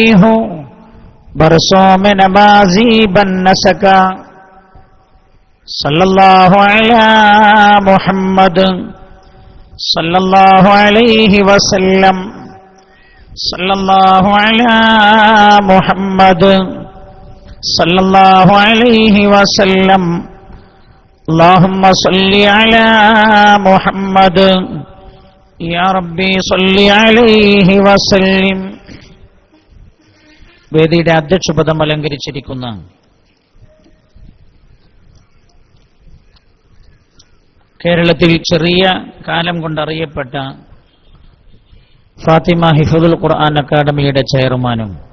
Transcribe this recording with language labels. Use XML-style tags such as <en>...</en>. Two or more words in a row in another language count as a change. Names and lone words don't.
<ur>ہوں برسوں میں نمازی بن نہ سکا</ur> <ar>صلی اللہ علی محمد صلی اللہ علیہ وسلم صلی اللہ علی محمد صلی اللہ علیہ وسلم اللہم صلی علی محمد يا ربي صل عليه وسلم.</ar> <ml>വേദിയുടെ അധ്യക്ഷപദം അലങ്കരിച്ചിരിക്കുന്ന കേരളത്തിൽ ചെറിയ കാലം കൊണ്ടറിയപ്പെട്ട ഫാത്തിമ ഹിഫ്ദുൽ ഖുർആൻ അക്കാദമിയുടെ ചെയർമാനും</ml>